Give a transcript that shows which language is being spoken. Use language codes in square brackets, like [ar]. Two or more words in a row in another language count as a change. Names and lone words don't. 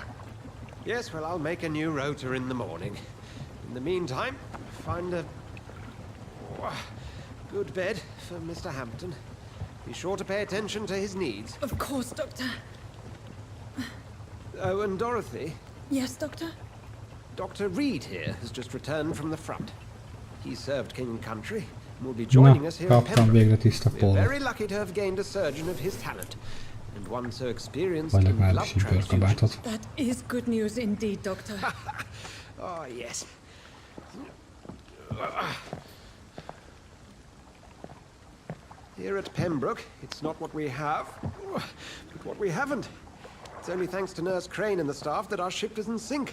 [en] Yes, well, I'll make a new rota in the morning. In the meantime, find a good bed for Mr. Hampton. Be sure to pay attention to his needs. Of course, Doctor. Oh, and Dorothy. Yes, Doctor? Dr. Reed here has just returned from the front. He served King and Country and will be joining us here in [hu] kaptam végre [en] Pembroke. [hu] tiszta [en] We're [hu] pólót. [en] very lucky to have gained a surgeon of his talent, and one so experienced [hu] Vagy [en] in [hu] legalább [en] blood [hu] is egy [en] transfusion. [hu] bőrkabátot. [en] That is good news indeed, Doctor. Oh, yes. Here at Pembroke, it's not what we have, but what we haven't. It's only thanks to Nurse Crane and the staff that our ship doesn't sink.